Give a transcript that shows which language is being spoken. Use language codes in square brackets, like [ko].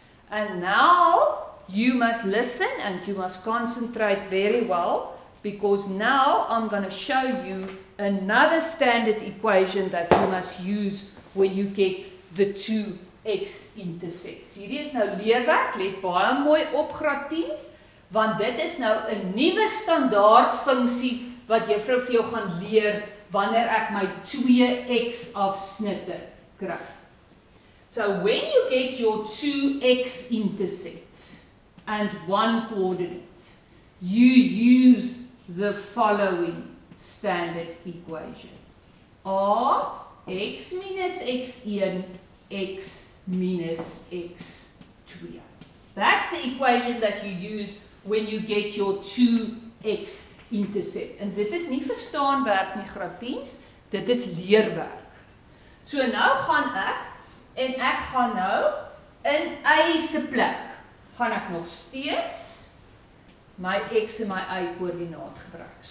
[en] And now you must listen and you must concentrate very well, because now I'm going to show you another standard equation that you must use when you get the two x-intercepts. [af] Hierdie is nou leerwerk, let baie mooi op graad 10's, want dit is nou 'n nuwe standaard funksie wat juffrou vir jou gaan leer wanneer ek my 2x afsnitte kry. [en] So when you get your 2x-intercept and one coordinate, you use the following standard equation. A, x minus x1, x minus x2. That's the equation that you use when you get your 2x-intercept. [af] En dit is nie verstaanwerk nie graad 10's, dit is leerwerk. So nou gaan ek gaan nou in y se plek, gaan ek nog steeds my x en my y koördinaat gebruik.